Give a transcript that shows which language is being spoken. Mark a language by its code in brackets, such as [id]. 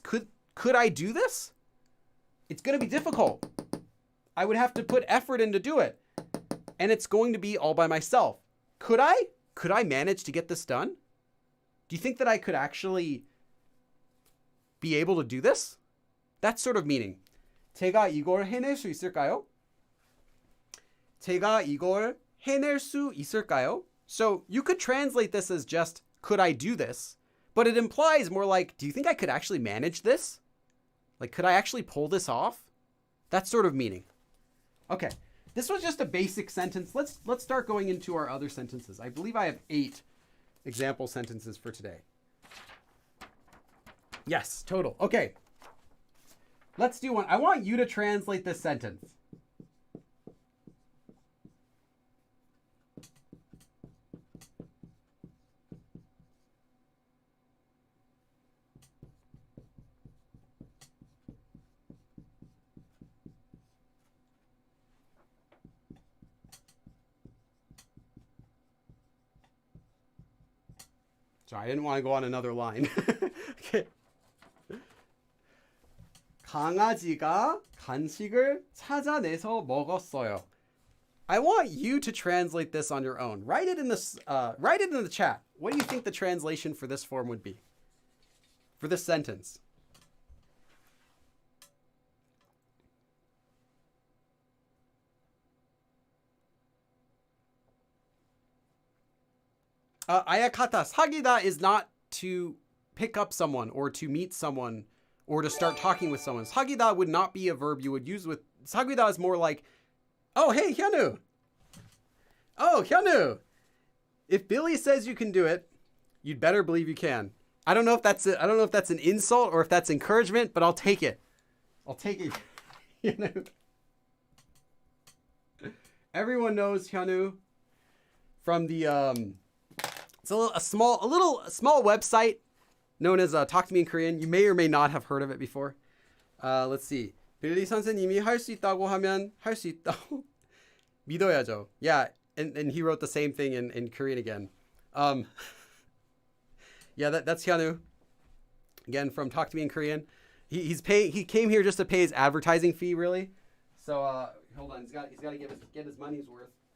[en] Could I do this? It's going to be difficult. I would have to put effort in to do it. And it's going to be all by myself. Could I? Could I manage to get this done? Do you think that I could actually be able to do this? That's sort of meaning. [ko] 제가 이걸 해낼 수 있을까요? 제가 이걸 해낼 수 있을까요? [en] So you could translate this as just, could I do this? But it implies more like, do you think I could actually manage this? Like, could I actually pull this off? That's sort of meaning. Okay, this was just a basic sentence. Let's start going into our other sentences. I believe I have 8 example sentences for today. Yes, total. Okay, let's do one. I want you to translate this sentence. Sorry, I didn't want to go on another line. Okay. [ko] 강아지가 간식을 찾아내서 먹었어요. [en] I want you to translate this on your own. Write it in the chat. What do you think the translation for this form would be? For this sentence. 아야카타, 사귀다 is not to pick up someone or to meet someone or to start talking with someone. 사귀다 would not be a verb you would use with. 사귀다 is more like, oh, hey, Hyunwoo. Oh, Hyunwoo. If Billy says you can do it, you'd better believe you can. I don't know if that's an insult or if that's encouragement, but I'll take it. I'll take it. Hyunwoo. Everyone knows Hyunwoo from the it's a small website known as Talk to Me in Korean. You may or may not have heard of it before. Let's see. [ko] 빌리 선생님이 할 수 있다고 하면 할 수 있다고 믿어야죠. [en] Yeah, and he wrote the same thing in Korean again. Yeah, that's Hyunwoo. Again, from Talk to Me in Korean. He came here just to pay his advertising fee, really. So hold on, he's got to get his money's worth.